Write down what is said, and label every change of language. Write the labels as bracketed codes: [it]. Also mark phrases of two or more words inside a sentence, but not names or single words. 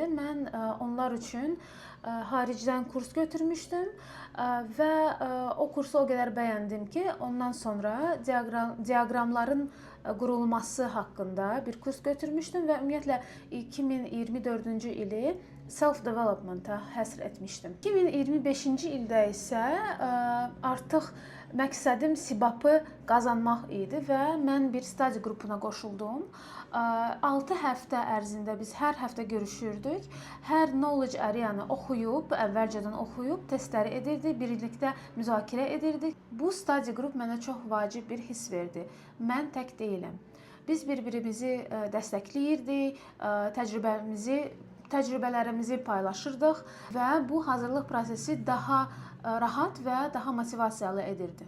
[az] Mən onlar üçün xaricdən kurs götürmüşdüm və o kursu o qədər bəyəndim ki, ondan sonra diaqramların qurulması haqqında bir kurs götürmüşdüm və ümumiyyətlə 2024-cü ili self-development-a həsr etmişdim. 2025-ci ildə isə artıq məqsədim SIBAP-ı qazanmaq idi və mən bir study qrupuna qoşuldum. 6 həftə ərzində biz hər həftə görüşürdük. Hər [en] knowledge area-nı [az] əvvəlcədən oxuyub, testləri edirdik, birlikdə müzakirə edirdik. Bu study qrup mənə çox vacib bir hiss verdi. Mən tək deyiləm. Biz bir-birimizi dəstəkləyirdik, təcrübələrimizi paylaşırdıq və bu hazırlıq prosesi daha rahat və daha motivasiyalı edirdi.